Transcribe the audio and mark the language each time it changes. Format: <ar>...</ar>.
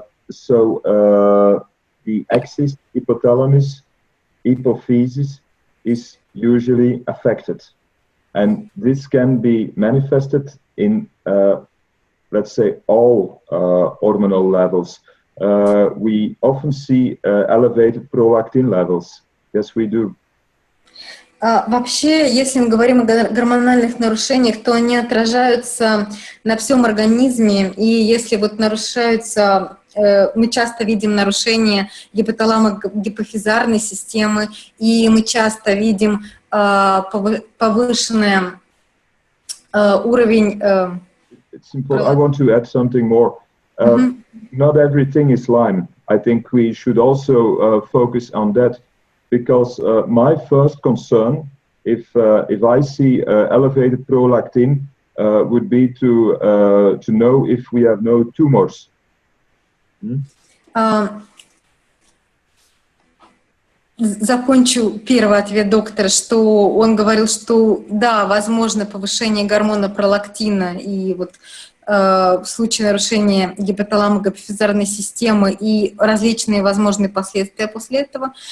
<en>So the axis hypothalamus hypophysis is usually affected, and this can be manifested in let's say all hormonal levels. we often see elevated prolactin levels. Yes, we do.</en> <ru>Вообще, если мы говорим о гормональных нарушениях, то они отражаются на всем организме, и если вот нарушаются, мы часто видим нарушение гипоталамо-гипофизарной системы, и мы часто видим повышенный уровень...</ru> <en>It's important. I want to add something more. Not everything is Lyme. I think we should also focus on that, because my first concern, if I see elevated prolactin, would be to know if we have no tumors.</en> <ru>Закончу первый ответ доктора, что он говорил, что да, возможно повышение гормона пролактина и вот в случае нарушения гипоталамо-гипофизарной системы и различные возможные последствия после этого.</ru>